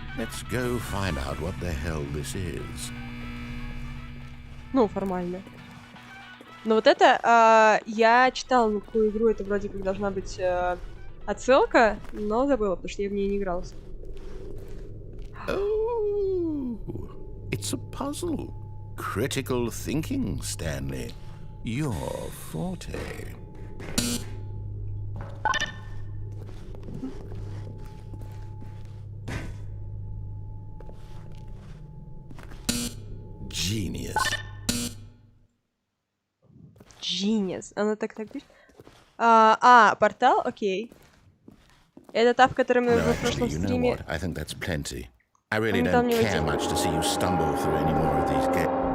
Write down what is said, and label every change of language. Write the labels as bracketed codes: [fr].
[en] Let's go find out what the hell this is. [ru] Ну, формально. Но вот это, я читала на какую игру, это вроде как должна быть отсылка, но забыла, потому что я в ней не игралась. [en] Oh, it's a puzzle. Critical thinking, Stanley. Your forte. Genius. Genius. [ru] Она так пишет. Портал? Окей. Это та, в которой мы в прошлом стриме... [en] What? I think that's plenty. I really don't care much to see you stumble through any more of these games.